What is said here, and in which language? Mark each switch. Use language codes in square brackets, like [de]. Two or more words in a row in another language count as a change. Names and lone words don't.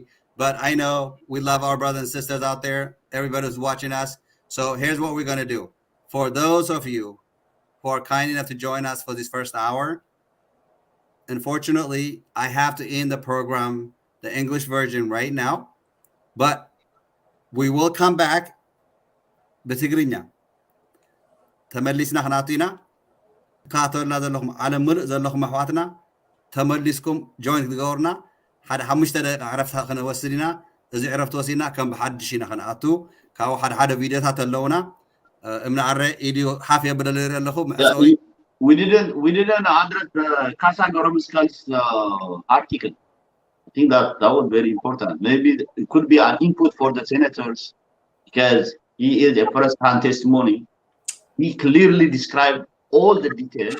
[en] But I know we love our brothers and sisters out there, everybody who's watching us. So here's what we're gonna do. For those of you who are kind enough to join us for this first hour, unfortunately, I have to end the program, the English version right now, but we will come back በትግርኛ [ti] ተመሊስና ክናቱና ካተልና ዘለኹም ዓለም ምሉእ ዘለኹም ኣሕዋትና ተመሊስኩም ጆይን ክትገብሩና ሓደ 5 ደቂቃ ዕረፍቲ ክንወስድ ኢና እዚ ዕረፍቲ ወሲድና ከም ብሓድሽ ኢና ክንኣቱ ካብኡ ሓደ ቪድዮታት ኣለውና እምና ዓረ ኢድዮ ሓፍ የብለ ልርኢ ኣለኹ መዕፀዊ [en] we didn't address Kasa Goromskal's article. I think that was very important. Maybe it could be an input for the senators, because he is a first-hand testimony. He clearly described all the details.